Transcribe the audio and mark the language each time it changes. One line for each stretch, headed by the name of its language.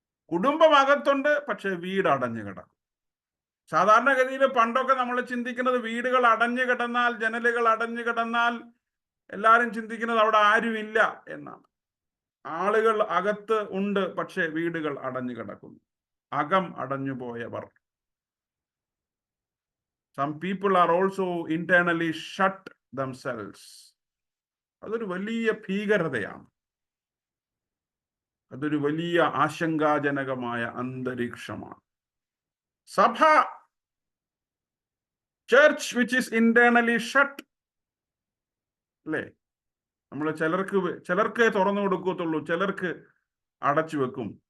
Malayalam: കുടുംബം അകത്തുണ്ട്, പക്ഷെ വീട് അടഞ്ഞു കിടക്കും. സാധാരണഗതിയിൽ പണ്ടൊക്കെ നമ്മൾ ചിന്തിക്കുന്നത് വീടുകൾ അടഞ്ഞു കിടന്നാൽ, ജനലുകൾ അടഞ്ഞു കിടന്നാൽ എല്ലാവരും ചിന്തിക്കുന്നത് അവിടെ ആരുമില്ല എന്നാണ്. ആളുകൾ അകത്ത് ഉണ്ട്, പക്ഷെ വീടുകൾ അടഞ്ഞു കിടക്കുന്നു. അകം അടഞ്ഞു പോയവർ.
English: Some people are also internally shut themselves.
Malayalam: അതൊരു വലിയ ഭീകരതയാണ്. അതൊരു വലിയ ആശങ്കാജനകമായ അന്തരീക്ഷമാണ്.
English: സഭ, church which is internally shut, അല്ലേ?
Malayalam: നമ്മൾ ചിലർക്ക് തുറന്നു കൊടുക്കത്തുള്ളൂ, ചിലർക്ക് അടച്ചു വെക്കും.